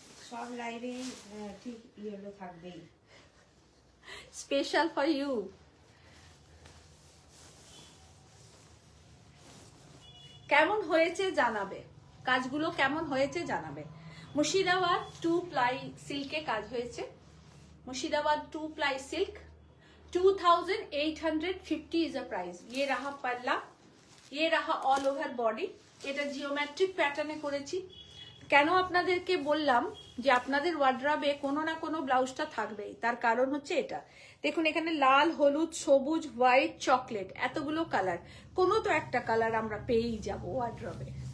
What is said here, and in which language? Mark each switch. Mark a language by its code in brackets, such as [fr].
[bn] সব লাইভে ঠিক ইয়েলো থাকবেই, স্পেশাল ফর ইউ। কেমন হয়েছে জানাবে, কাজগুলো কেমন হয়েছে জানাবে। মুর্শিদাবাদ 2 প্লাই সিল্কে কাজ হয়েছে। [en] Murshidabad 2 ply silk 2850 is a price. [hi] ये रहा पल्ला, ये रहा ऑल ओवर बॉडी। [bn] এটা জিওমেট্রিক প্যাটার্নে করেছি। কেন আপনাদেরকে বললাম যে আপনাদের ওয়ার্ড্রবে কোনো না কোনো ব্লাউজটা থাকবেই, তার কারণ হচ্ছে এটা। দেখুন এখানে লাল, হলুদ, সবুজ, হোয়াইট, চকলেট, এতগুলো কালার, কোনো তো একটা কালার আমরা পেয়েই যাব ওয়ার্ড্রবে।